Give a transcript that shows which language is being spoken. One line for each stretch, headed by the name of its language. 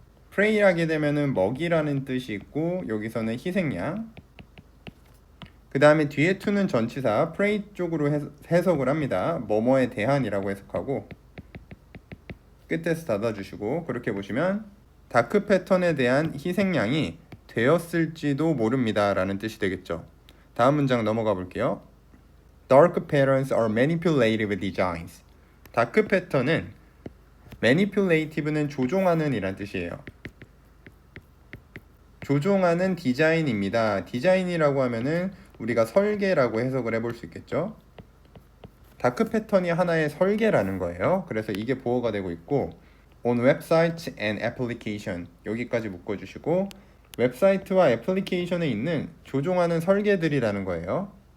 Korean: pray 하게 되면은 먹이라는 뜻이 있고 여기서는 희생양, 그 다음에 뒤에 to는 전치사 pray 쪽으로 해석을 합니다. 뭐뭐에 대한이라고 해석하고 끝에서 닫아주시고 그렇게 보시면 다크 패턴에 대한 희생양이 되었을지도 모릅니다 라는 뜻이 되겠죠. 다음 문장 넘어가 볼게요.
English: Dark patterns are manipulative designs.
Korean: 다크 패턴은 manipulative는 조종하는 이란 뜻이에요. 조종하는 디자인입니다. 디자인이라고 하면은 우리가 설계라고 해석을 해볼 수 있겠죠. 다크 패턴이 하나의 설계라는 거예요. 그래서 이게 보호가 되고 있고
English: on websites and application
Korean: 여기까지 묶어주시고 웹사이트와 애플리케이션에 있는 조종하는 설계들이라는 거예요.